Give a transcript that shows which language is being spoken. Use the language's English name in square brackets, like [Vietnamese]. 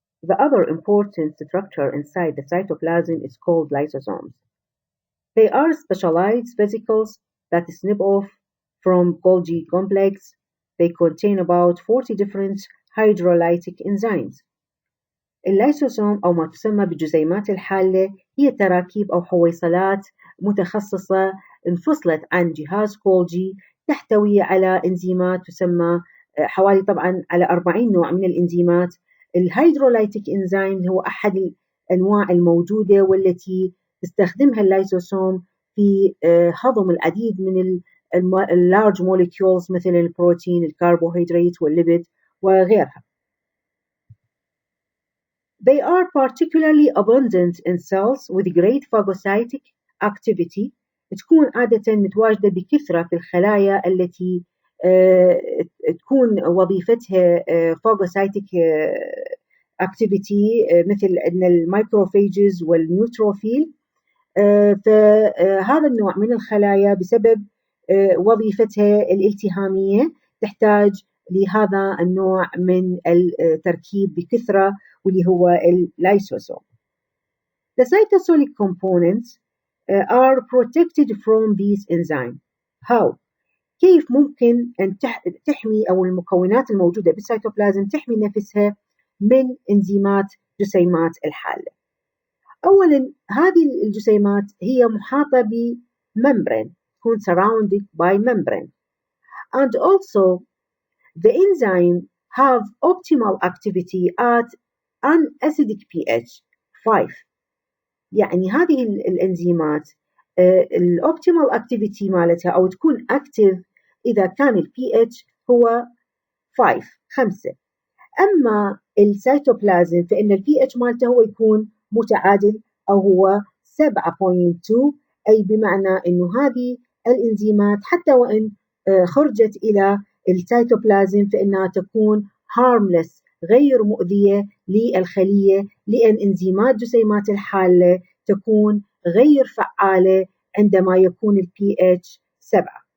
[English] The other important structure inside the cytoplasm is called lysosomes. They are specialized vesicles that snip off from Golgi complex. They contain about 40 different hydrolytic enzymes. [Arabic] اللايسوسوم أو ما تسمى بالجسيمات الحالة هي تراكيب أو حويصلات متخصصة انفصلت عن جهاز كولجي، تحتوي على إنزيمات تسمى حوالي طبعا على 40 نوع من الإنزيمات. الهيدرولايتيك إنزيم هو أحد الأنواع الموجودة والتي تستخدمها اللايسوسوم في هضم العديد من اللارج موليكيولز مثل البروتين، الكربوهيدرات والليبيد وغيرها. [English] They are particularly abundant in cells with great phagocytic activity. [Arabic] تكون عادة متواجدة بكثرة في الخلايا التي تكون وظيفتها phagocytic activity مثل أن المايكروفيجز والنيوتروفيل. فهذا النوع من الخلايا بسبب وظيفتها الالتهامية تحتاج لهذا النوع من التركيب بكثرة واللي هو اللايسوسوم. [English] The cytosolic components are protected from these enzymes. How? [Arabic] كيف ممكن أن تحمي أو المكونات الموجودة بالسيتوبلازم تحمي نفسها من إنزيمات جسيمات الحالة؟ أولاً هذه الجسيمات هي محاطة بممبرين، تكون [English] surrounded by membrane. And also the enzyme have optimal activity at an acidic pH 5. [Arabic] يعني هذه الإنزيمات الأوبتيمال activity مالتها أو تكون active إذا كان pH هو 5. أما السيتوبلازم فإن pH مالته هو يكون متعادل أو هو 7.2، أي بمعنى أنه هذه الإنزيمات حتى وإن خرجت إلى السيتوبلازم فإنها تكون harmless غير مؤذية للخلية، لأن إنزيمات جسيمات الحالة تكون غير فعالة عندما يكون pH 7.